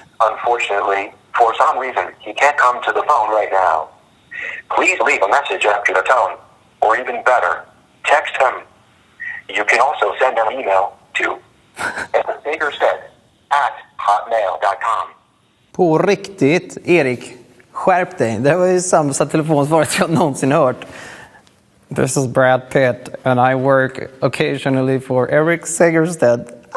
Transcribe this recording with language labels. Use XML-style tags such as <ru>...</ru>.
<en>Unfortunately, for some reason, he can't come to the phone right now. Please leave a message after the tone, or even better, text him. You can also send an email to ericsagerstedt@hotmail.com.</en> <sv>På riktigt, Erik. Skärp dig. Det var ju sämsta telefonsvaret jag någonsin hört.</sv> <en>This is Brad Pitt and I work occasionally for Eric Segerstedt.</en>